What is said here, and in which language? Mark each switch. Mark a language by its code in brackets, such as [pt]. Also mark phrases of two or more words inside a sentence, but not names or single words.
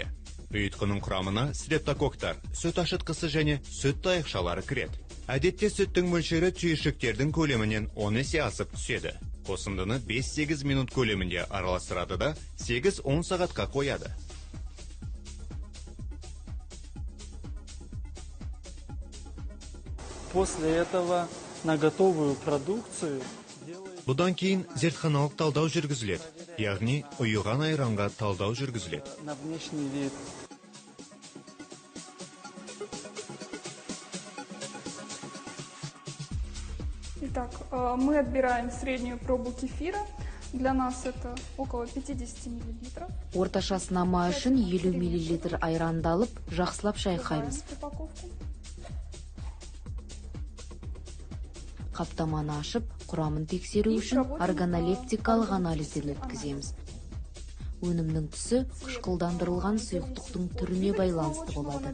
[kk] Ұйытқының құрамына стрептококтар, сүт ашытқысы және сүт таяқшалары кіреді. Әдетте сүттің мөлшері түйіршіктердің көлемінен 10 есе асып түседі. Қосындыны 5-8 минут көлемінде араластырады да 8-10 сағатқа қояды. [ru] После этого на готовую продукцию [kk] Бұдан кейін зертханалық талдау жүргізіледі, яғни ұйыған айранға талдау жүргізіледі. [ru] На внешний вид. Итак, мы отбираем среднюю пробу кефира. Для нас это около 50 мл. [kk] Орташа сынама үшін 50 мл айранды алып, жақсылап шайқаймыз. Қаптаманы ашып, құрамын тексеру үшін органолептикалық анализден өткіземіз. Өнімнің түсі қышқылдандырылған сұйықтықтың түріне байланысты болады.